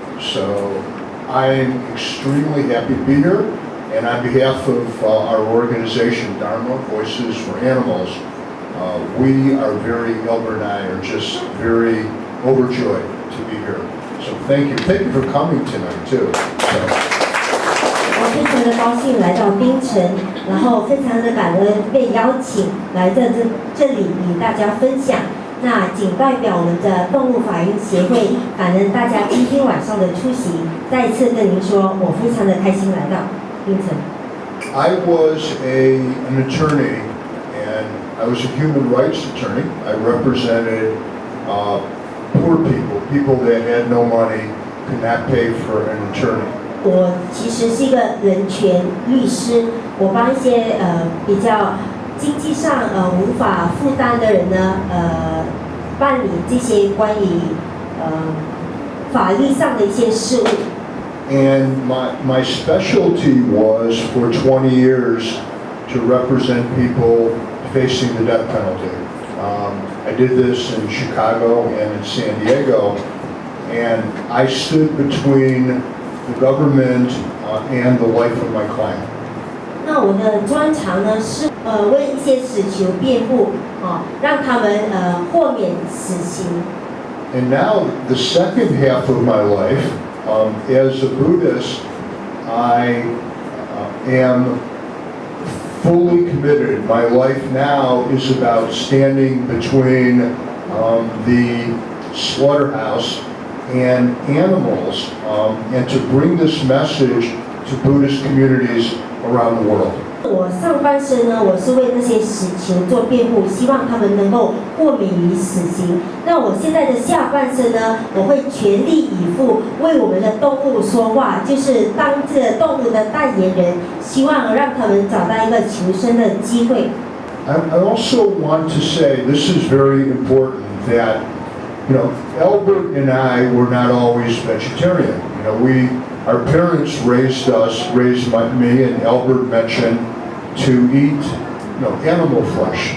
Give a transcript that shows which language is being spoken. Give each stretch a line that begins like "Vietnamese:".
English: So I'm extremely happy to be here, and on behalf of our organization, Dharma Voices for Animals, we are Albert and I are just very overjoyed to be here. So thank you. Thank you for coming tonight, too.
Chinese: 我非常的高兴来到槟城，然后非常的感恩被邀请来在这里与大家分享。那仅代表我们的动物法音协会，感恩大家今天晚上的出席。再一次跟您说，我非常的开心来到槟城。
English: I was an attorney, and I was a human rights attorney. I represented poor people that had no money, could not pay for an attorney.
Chinese: 我其实是一个人权律师，我帮一些比较经济上无法负担的人呢办理这些关于法律上的一些事务。
English: And my specialty was for 20 years to represent people facing the death penalty. I did this in Chicago and in San Diego, and I stood between the government and the life of my client.
Chinese: 那我的专长呢是为一些死囚辩护，让他们豁免死刑。
English: And now the second half of my life, as a Buddhist, I am fully committed. My life now is about standing between the slaughterhouse and animals, and to bring this message to Buddhist communities around the world.
Chinese: 我上半生呢，我是为那些死囚做辩护，希望他们能够豁免于死刑。那我现在的下半生呢，我会全力以赴为我们的动物说话，就是当这个动物的代言人，希望让他们找到一个求生的机会。
English: I also want to say this is very important that, Albert and I were not always vegetarian. Our parents raised me and Albert mentioned to eat, animal flesh.